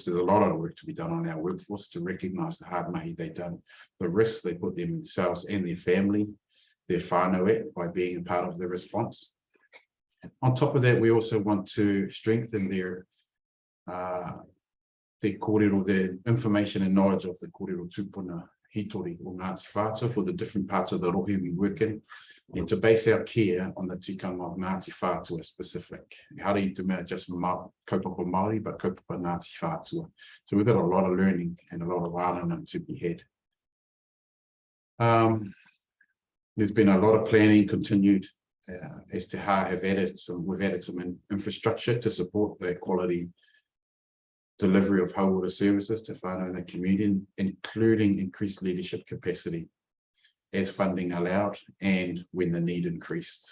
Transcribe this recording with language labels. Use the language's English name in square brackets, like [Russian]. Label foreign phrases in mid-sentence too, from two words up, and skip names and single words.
[English] There's a lot of work to be done on our workforce to recognise the hard mahi they've done, the risks they put themselves and their family, their whānau by being a part of the response. On top of that, we also want to strengthen their kōrero, their information and knowledge of the [Māori] kōrero tūpuna hitori [English] or Ngāti Whātua for the different parts of the rohe we work in, and to base our care on the tikanga of Ngāti Whātua specific. How do you do just [Māori] kaupapa Māori, [English] but kaupapa Ngāti Whātua? So we've got a lot of learning and a lot of wānanga to be had. There's been a lot of planning continued as Te Hā we've added some infrastructure to support the quality delivery of hauora services to whānau in the community, including increased leadership capacity as funding allowed and when the need increased.